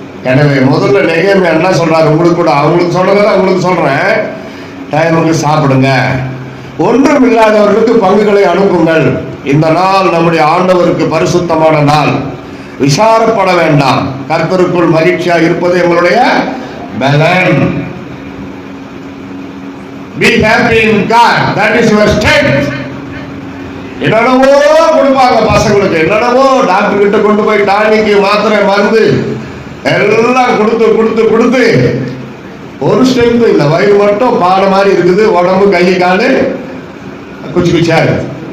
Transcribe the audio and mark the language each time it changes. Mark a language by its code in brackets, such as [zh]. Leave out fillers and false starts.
[ta] எனவே முதல்ல நெகேமியா என்ன சொல்றாரு, உங்களுக்கு கூட அவங்களுக்கு சொல்றதா உங்களுக்கு சொல்றேன். டைமுக்கு சாப்பிடுங்க, ஒன்றும் இல்லாதவர்களுக்கு பங்குகளை அனுப்புங்கள். இந்த நாள் நம்முடைய ஆண்டவருக்கு பரிசுத்தமான நாள், விசாரப்பட வேண்டாம். கர்த்தருக்குள் மகிழ்ச்சியா இருப்பது எங்களுடைய பலன். [en] Be happy in God, that is your strength. [ta] என்னென்னவோ கொடுப்பாங்க பசங்களுக்கு, என்னென்னவோ டாக்டர் கிட்ட கொண்டு போய் டானிக்கு, மாத்திரை, மருந்து எல்லாம் கொடுத்து கொடுத்து கொடுத்து ஒரு ஸ்ட்ரென்த் இல்லை. வயிறு மட்டும் பானை மாதிரி இருக்குது, உடம்பு கை காலு குச்சி குச்சியா இருக்கு.